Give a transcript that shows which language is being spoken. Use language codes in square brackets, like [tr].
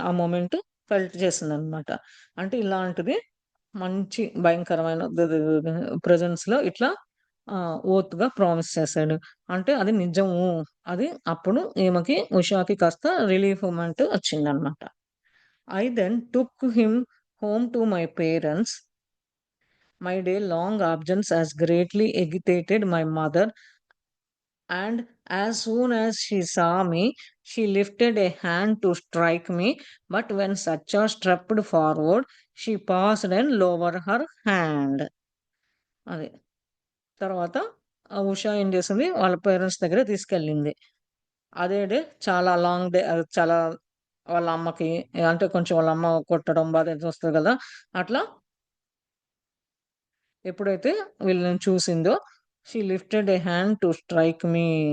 [te] ఆ moment felt చేసిందనమాట. అంటే ఇలాంటిది మంచి భయంకరమైన ప్రెజెన్స్‌లో ఇట్లా ఓత్‌గా ప్రామిస్ చేశాడు. అంటే అది నిజము. అది అప్పుడు ఈమెకి ఉషాకి కాస్త రిలీఫ్ మొమెంట్ వచ్చిందనమాట. [en] I then took him home to my parents. My day-long absence has greatly agitated my mother, and as soon as she saw me, she lifted a hand to strike me. But when Satya stepped forward, she paused and lowered her hand. [te] అది. తర్వాత ఉషా ఏం చేసింది, వాళ్ళ parents దగ్గరకి తీసుకెళ్ళింది. అదే day చాలా long day. చాలా వాళ్ళ అమ్మకి అంటే కొంచెం వాళ్ళ అమ్మ కొట్టడం, బాధ వస్తది గదా! అట్లా ఎప్పుడైతే వీళ్ళని చూసిందో, [en] She lifted a hand to strike me.